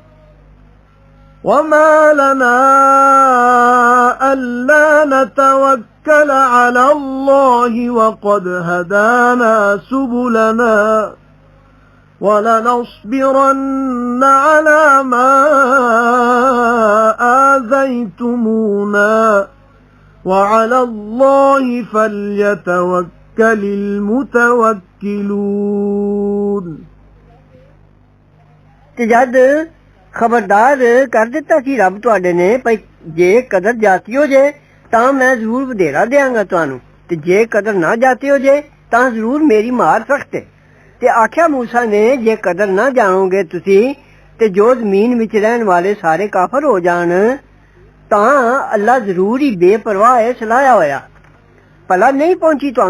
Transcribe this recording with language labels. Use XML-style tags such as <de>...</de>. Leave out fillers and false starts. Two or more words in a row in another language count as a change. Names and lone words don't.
<ar>وما لنا ألا نتوكل على الله وقد هدانا سبلنا ولنصبرن على ما آذيتمونا وعلى الله فليتوكل المتوكلون</ar> <pa>ਤੇ ਜਦ ਖਬਰਦਾਰ ਕਰ ਦਿੱਤਾ ਸੀ ਰੱਬ ਤੁਹਾਡੇ ਨੇ ਭਈ ਜੇ ਕਦਰ ਜਾਤੀ ਹੋ ਜੇ ਤਾਂ ਮੈਂ ਜ਼ਰੂਰ ਵਧੇਰਾ ਦਿਆਂਗਾ ਤੁਹਾਨੂੰ ਤੇ ਜੇ ਕਦਰ ਨਾ ਜਾਤੀ ਹੋ ਜੇ ਤਾਂ ਜ਼ਰੂਰ ਮੇਰੀ ਮਾਰ ਸਖਤ ਹੈ ਤੇ ਆਖਿਆ ਮੂਸਾ ਨੇ ਜੇ ਕਦਰ ਨਾ ਜਾਣੋਗੇ ਤੁਸੀਂ ਤੇ ਜੋ ਜ਼ਮੀਨ ਵਿੱਚ ਰਹਿਣ ਵਾਲੇ ਸਾਰੇ ਕਾਫਰ ਹੋ ਜਾਣ ਤਾਂ ਅੱਲਾ ਜ਼ਰੂਰ ਹੀ ਬੇਪਰਵਾਹ ਹੈ ਸਲਾਇਆ ਹੋਇਆ ਭਲਾ ਨਹੀਂ ਪਹੁੰਚੀ ਤੁਹਾਨੂੰ</pa>